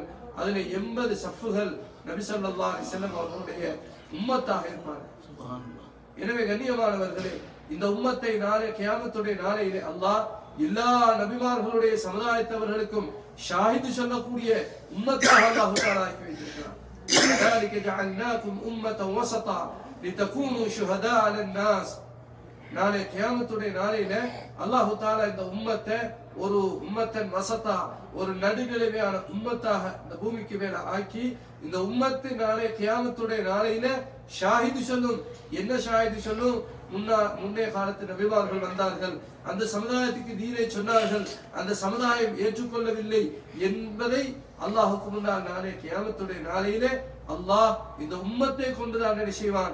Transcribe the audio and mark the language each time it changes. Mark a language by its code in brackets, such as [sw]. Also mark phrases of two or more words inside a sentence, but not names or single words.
[ta] அதிலே 80 சஃப்புகள் நபி [ar] صلى الله عليه وسلم [ta] அவர்களுடைய உம்மத்தாக இருப்பார்கள். எனவே கண்ணியமானவர்களே, இந்த உம்மத்தை நாளை கியாமத்துடைய நாளையிலே அல்லாஹ் எல்லா நபிமார்களுடைய சமுதாயத்தவர்களுக்கும் ஷாஹிது சொல்லக்கூடிய உம்மத்தாக அல்லாஹ் தஆலா ஆக்கி வைத்திருக்கிறார். [ar] ذلك جعلناكم أمة وسطا لتكونوا شهداء على الناس. [ta] நாளை கியாமத்துடைய நாளையில அல்லாஹ் தஆலா இந்த உம்மத்தை ஒரு [ar] أمة وسطا, [ta] ஒரு நடுநிலைமையான உம்மத்தாக இந்த பூமிக்கு மேல ஆக்கி இந்த உம்மத்து நாளை கியாமத்துடைய நாளையில ஷாஹிது சொல்லும். என்ன ஷாஹிது சொல்லும்? முன்னே காலத்து நபிமார்கள் வந்தார்கள், அந்த சமுதாயத்துக்கு தீனை சொன்னார்கள், அந்த சமுதாயம் ஏற்றுக்கொள்ளவில்லை என்பதை அல்லாஹுக்கு முன்னால் நாளை கியாமத்துடைய நாளையிலே அல்லாஹ் இந்த உம்மத்தை கொண்டுதான் என்ன செய்வான்?